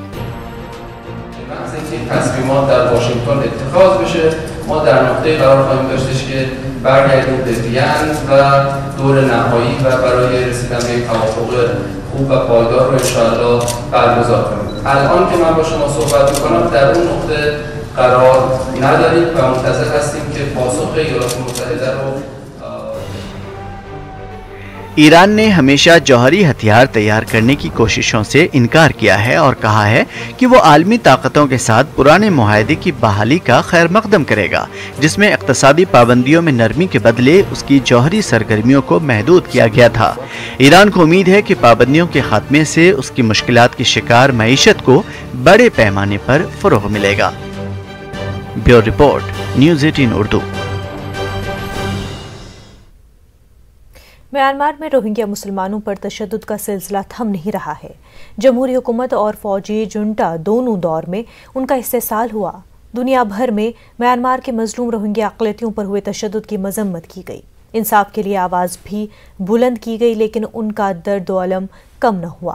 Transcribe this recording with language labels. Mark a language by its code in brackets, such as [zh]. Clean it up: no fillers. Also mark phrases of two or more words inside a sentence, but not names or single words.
[fa] تصمیمات در واشنگتن اتخاذ بشه، ما در نقطه قرار خواهیم داشتش که برگردیم به وین و دور نهایی و برای رسیدن به یک توافق خوب و پایدار رو انشاءالله برگزار کنیم. الان که من با شما صحبت میکنم در اون نقطه قرار نداریم و منتظر هستیم که پاسخ ایالات متحده رو [ur] ایران نے ہمیشہ جوہری ہتھیار تیار کرنے کی کوششوں سے انکار کیا ہے اور کہا ہے کہ وہ عالمی طاقتوں کے ساتھ پرانے معاہدے کی بحالی کا خیر مقدم کرے گا، جس میں اقتصادی پابندیوں میں نرمی کے بدلے اس کی جوہری سرگرمیوں کو محدود کیا گیا تھا۔ ایران کو امید ہے کہ پابندیوں کے خاتمے سے اس کی مشکلات کی شکار معیشت کو بڑے پیمانے پر فروغ ملے گا۔ بیورو رپورٹ، نیوز 18 اردو۔ میانمار میں روہنگیا مسلمانوں پر تشدد کا سلسلہ تھم نہیں رہا ہے. جمہوری حکومت اور فوجی جنٹا دونوں دور میں ان کا استحصال ہوا. دنیا بھر میں میانمار کے مظلوم روہنگیا اقلیتوں پر ہوئے تشدد کی مذمت کی گئی. انصاف کے لیے آواز بھی بلند کی گئی، لیکن ان کا درد و الم کم نہ ہوا.